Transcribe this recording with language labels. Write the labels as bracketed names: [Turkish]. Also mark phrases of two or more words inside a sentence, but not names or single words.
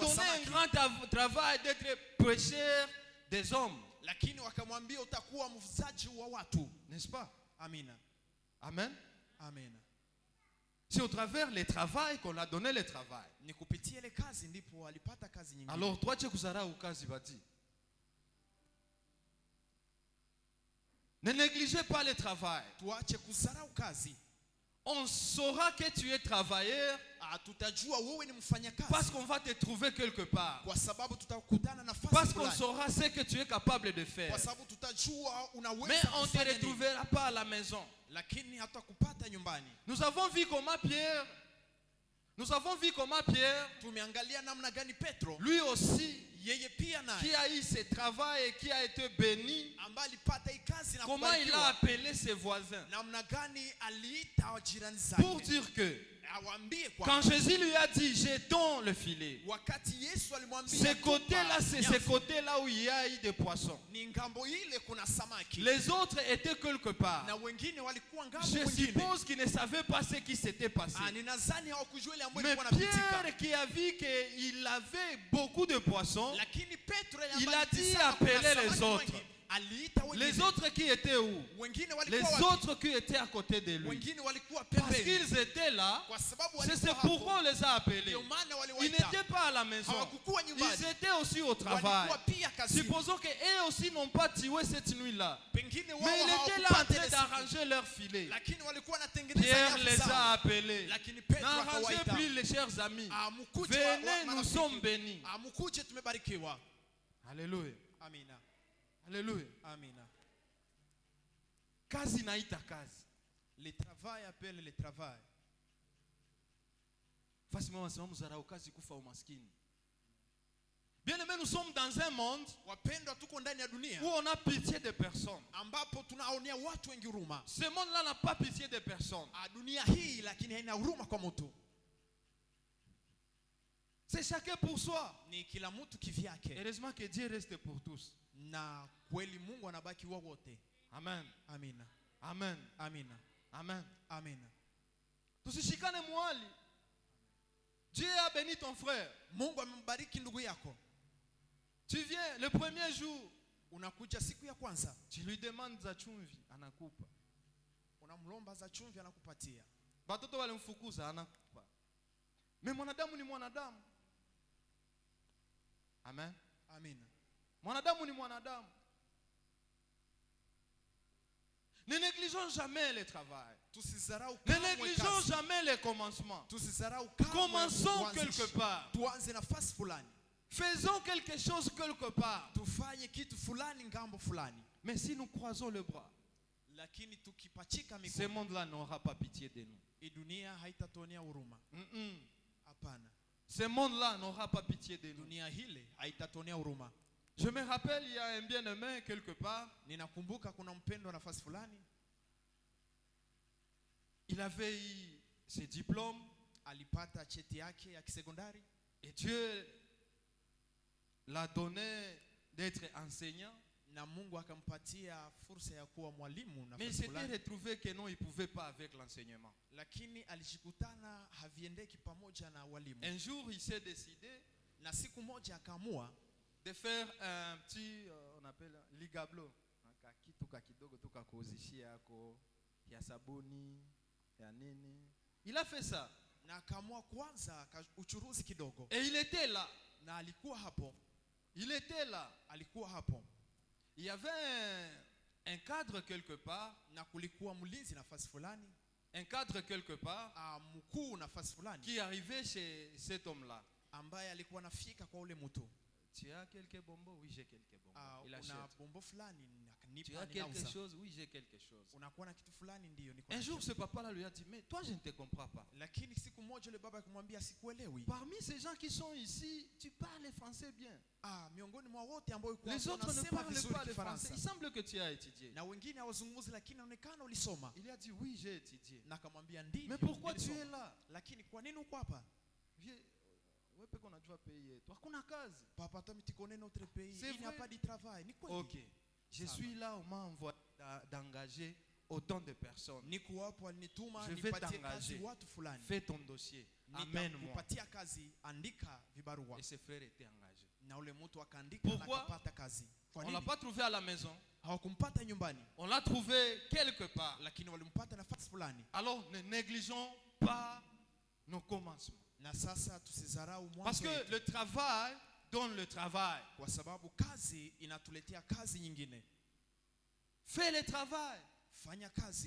[Swahili] mfugaji wa [French] donner un [Swahili] samaki. [French] grand travail d'être pêcheur des hommes. [Swahili] Lakini wakamwambia utakuwa mfugaji wa watu. [French] N'est-ce pas? [Swahili] Amina. [French] Amen. Amen. C'est au travers le travail qu'on a donné le travail. [Swahili] Ni kupitia ile kazi ndipo alipata kazi nyingine. [French] Alors, toi, tu [Swahili] kuzarau kazi badi. [French] Ne négligez pas le travail. [Swahili] Tuache kudharau kazi. [French] On saura que tu es travailleur [Swahili] Tutajua wewe ni mfanyakazi. [French] parce qu'on va te trouver quelque part. [Swahili] Kwa sababu tutakutana nafasi [French] Parce qu'on [Swahili] fulani. [French] saura ce que tu es capable de faire. [Swahili] Kwa sababu tutajua unaweza [French] Mais on ne te [Swahili] kufanya nini. [French] retrouvera pas à la maison. [Swahili] Lakini hatakupata nyumbani. [French] Nous avons vu comment Pierre, [Swahili] Tumeangalia namna gani Petro, [French] lui aussi, [Swahili] yeye pia [French] qui [Swahili] naye [French] a eu ce travail et qui a été béni, [Swahili] ambaye alipata hii kazi na [French] comment il a [Swahili] kubarikiwa. [French] appelé ses voisins [Swahili] Namna gani aliita jirani [French] pour [Swahili] zake. [French] dire que [Swahili] awaambie [French] Quand [Swahili] kwamba [French] Jésus lui a dit, jetons le filet, [Swahili] wakati Yesu alimwambia [French] ce côté-là, [Swahili] tupa [French] c'est ce [Swahili] nyavu, [French] côté-là où il y a eu des poissons. [Swahili] ni ngambo ile kuna samaki [French] Les autres étaient quelque part. [Swahili] na wengine walikuwa ngambo [French] Je [Swahili] mwingine. [French] suppose qu'ils ne savaient pas ce qui s'était passé. [Swahili] Ninadhani hawakujua ile ambayo [French] Mais [Swahili] ilikuwa inapitika. [French] Pierre, qui a vu qu'il avait beaucoup de poissons, [Swahili] Lakini Petro [French] il a dit [Swahili] alitizama kuna [French] appeler les [Swahili] samaki [French] autres. [Swahili] wengi. Aliita wengine. [French] Les autres qui étaient où? [Swahili] Wengine [French] Les [Swahili] walikuwa wapi? [French] autres qui étaient à côté de lui. [Swahili] Wengine walikuwa [French] Parce [Swahili] pembeni. [French] qu'ils étaient là, [Swahili] Kwa sababu [French] c'est [Swahili] walikuwa [French] pourquoi on [Swahili] hapo. [French] les a appelés. [Swahili] Ndio maana [French] Ils [Swahili] waliwaita. [French] n'étaient pas à la maison. [Swahili] Hawakukuwa nyumbani. [French] Ils étaient aussi au travail. [Swahili] Walikuwa pia kazini. [French] Supposons qu'eux aussi n'ont pas tué cette nuit-là. [Swahili] Pengine wao [French] Mais ils étaient là en [Swahili] hawakupata [French] train [Swahili] ile siku. [French] d'arranger leur filet. [Swahili] Lakini walikuwa wanatengeneza [French] Pierre [Swahili] nyavu [French] les [Swahili] zao. [French] a appelés. [Swahili] Lakini Petro [French] N'arrangez [Swahili] akawaita. [French] plus les chers amis. [Swahili] Mkuje [French] Venez, nous [Swahili] marafiki. [French] sommes bénis. [Swahili] Mkuje tumebarikiwa. [French] Alléluia. [Swahili] Amina. [French] Alléluia. [Swahili] Amina. Kazi naita kazi. [French] Le travail appelle le travail. [Swahili] Facilement wanasema mzarau kazi kufa umaskini. [French] Bien aimé, nous sommes dans un monde [Swahili] Wapendwa, tuko ndani ya dunia [French] où on a pitié des personnes. [Swahili] ambapo tunaonea watu wengi huruma. [French] Ce monde-là n'a pas pitié des personnes. [Swahili] Dunia hii lakini haina huruma kwa mtu. [French] C'est chacun pour soi. [Swahili] Ni kila mtu kivyake. [French] Heureusement que Dieu reste pour tous. [Swahili] Na kweli Mungu anabaki wao wote. [French] Amen. [Swahili] Amina. [French] Amen. [Swahili] Amina. [French] Amen. [Swahili] Amina. Tusishikane mwali. [French] Dieu a béni ton frère. [Swahili] Mungu amembariki ndugu yako. [French] Tu viens le premier jour, [Swahili] Unakuja siku ya kwanza, [French] tu lui demandes [Swahili] za chumvi, anakupa. unamlomba za chumvi anakupatia. Batoto walimfukuza, anakupa. Mais mwanadamu ni mwanadamu. [French] Amen. [Swahili] Amina. Mwanadamu ni mwanadamu. [French] Ne négligeons jamais le travail. [Swahili] Tusizarau [French] Ne [Swahili] kamwe [French] négligeons [Swahili] kazi. [French] jamais les commencements. [Swahili] Tusizarau kamwe [French] Commençons [Swahili] kuanzisha. [French] quelque part. [Swahili] Tuanze nafasi fulani. [French] Faisons quelque chose quelque part. [Swahili] Tufanye kitu fulani ngambo fulani. [French] Mais si nous croisons le bras, [Swahili] Lakini tukipachika [French] ce [Swahili] mikono, [French] monde-là n'aura pas pitié de nous. [Swahili] hii dunia haitatuonea huruma. Hapana. [French] Ce monde-là n'aura pas pitié de nous. [Swahili] Dunia hile haitatuonea huruma. [French] Je me rappelle, il y a un bien-aimé quelque part. [Swahili] Ninakumbuka kuna mpendwa nafasi fulani, [French] Il avait eu ses diplômes [Swahili] alipata cheti yake ya kisekondari [French] et Dieu l'a donné d'être enseignant. [Swahili] na Mungu akampatia fursa ya kuwa mwalimu [French] Mais il [Swahili] nafasi [French] s'était [Swahili] fulani, [French] retrouvé que non, il ne pouvait pas avec l'enseignement. [Swahili] lakini alijikutana haviendeki pamoja na walimu. [French] Un jour, il s'est décidé [Swahili] Na siku moja akaamua [French] de faire un petit, on appelle ligablo. [Swahili] Kitu kakidogo tu kakuuzishia yako ya sabuni ya nini. [French] Il a fait ça. [Swahili] na akaamua kuanza uchuruzi kidogo, [French] Et il était là. [Swahili] na alikuwa hapo. [French] Il était là. [Swahili] Alikuwa hapo [French] Il y avait un cadre quelque part. [Swahili] na kulikuwa mlinzi nafasi fulani, [French] Un cadre quelque part [Swahili] mkuu nafasi fulani, [French] qui arrivait chez cet homme-là. [Swahili] ambaye alikuwa anafika kwa ule mtu. [French] Tu as quelques bonbons? Oui, j'ai quelques bonbons. Il achète. [Swahili] Una bombo fulani, [French] Tu as quelque chose? Oui, j'ai quelque chose. [Swahili] Unakuwa na kitu fulani, ndio niko [French] Un [Swahili] nacho. [French] jour, ce papa-là lui a dit, mais toi, je ne te comprends pas. [Swahili] Lakini siku moja yule baba akamwambia, sikuelewi. [French] Parmi ces gens qui sont ici, tu parles français bien. [Swahili] Miongoni mwa wote ambao yuko [French] Les [Swahili] hapo [French] autres ne [Swahili] wanasema [French] parlent [Swahili] vizuri [French] pas le français. [Swahili] Kifaransa [French] Il semble que tu as étudié. [Swahili] na wengine hawazungumzi, lakini inaonekana ulisoma. [French] Il a dit, oui, j'ai étudié. [Swahili] Na akamwambia ndivyo. [French] Mais pourquoi tu [Swahili] nilisoma. [French] es là? [Swahili] Lakini kwa nini uko hapa? Wewe peke unajua pays yetu. Hakuna kazi. [French] Papa toi tu connais notre pays, C'est il n'y a vrai. pas de travail. [Swahili] Ni kweli. [French] Ok. Je suis là, on m'a envoyé d'engager autant de personnes. [Swahili] Niko hapo alinituma [French] Je vais [Swahili] nipatie kazi [French] t'engager. [Swahili] watu fulani. [French] Fais ton dossier. Amène-moi. [Swahili] Nitakupatia kazi, andika vibarua. [French] Et ses frères étaient engagés. [Swahili] Na ule mtu akaandika na [French] Pourquoi? [Swahili] akapata kazi. Kwa [French] On [Swahili] nini? [French] l'a pas trouvé à la maison. [Swahili] Hawakumpata nyumbani, [French] On l'a trouvé quelque part. [Swahili] lakini walimpata nafasi fulani. [French] Alors ne négligeons pas nos commencements. [Swahili] Na sasa tusizarau [French] Parce [Swahili] mwanzo [French] que [Swahili] wetu, [French] le travail donne le travail. [Swahili] kwa sababu kazi inatuletea kazi nyingine. [French] Fais le travail. [Swahili] Fanya kazi